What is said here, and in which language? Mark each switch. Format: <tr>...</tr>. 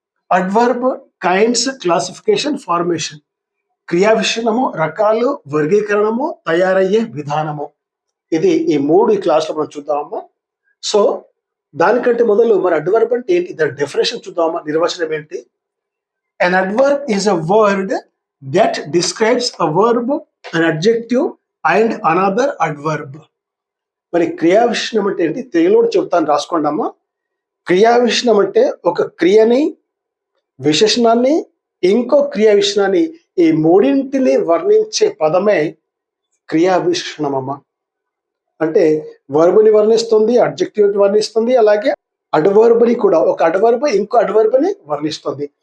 <en>Adverb kinds, classification, formation.</en> <te>క్రియా విశేషణము, రకాలు, వర్గీకరణము, తయారయ్యే విధానము. ఇది ఈ క్లాస్లో మనం చూద్దామమ్మా. సో దానికంటే మొదలు మరి అడ్వర్బ్ అంటే ఏంటి, దాని డెఫినేషన్ చూద్దామా. నిర్వచనం ఏంటి?</te> <en>An adverb is a word that describes a verb, an adjective and another adverb.</en> <te>మరి క్రియా విశేషణం అంటే ఏంటి? తెలుగులో చెప్తాను, రాసుకోండి అమ్మా. క్రియా విశేషణం అంటే ఒక క్రియని, విశేషణాన్ని, ఇంకో క్రియా విశేషణాన్ని, ఈ మూడింటిని వర్ణించే పదమే క్రియా విశేషణం అమ్మా. అంటే వర్బుని వర్ణిస్తుంది, అడ్జెక్టివ్ వర్ణిస్తుంది, అలాగే అడ్వర్బ్ని కూడా, ఒక అడ్వర్బ్ ఇంకో అడ్వర్బ్ని వర్ణిస్తుంది.</te>